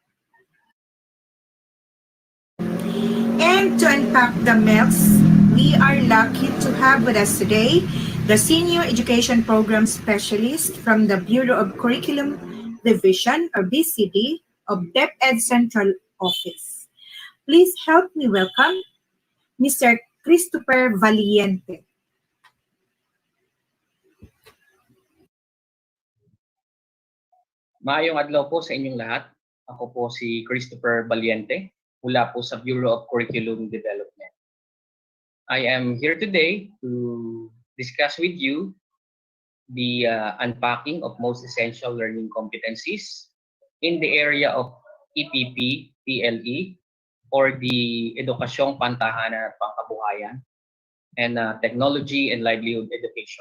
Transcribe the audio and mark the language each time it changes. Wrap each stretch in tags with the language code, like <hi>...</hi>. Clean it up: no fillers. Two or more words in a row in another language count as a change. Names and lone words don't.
<en>And to unpack the myths, we are lucky to have with us today the Senior Education Program Specialist from the Bureau of Curriculum Division or BCD of DepEd Central Office. Please help me welcome Mr. Christopher Valiente.</en> <tl>Maayong adlaw po sa inyong lahat. Ako po si Christopher Valiente mula po sa Bureau of Curriculum Development.</tl> <en>I am here today to discuss with you the unpacking of most essential learning competencies in the area of EPP, PLE, or the Edukasyong Pantahanan at Pangkabuhayan, and Technology and Livelihood Education.</en>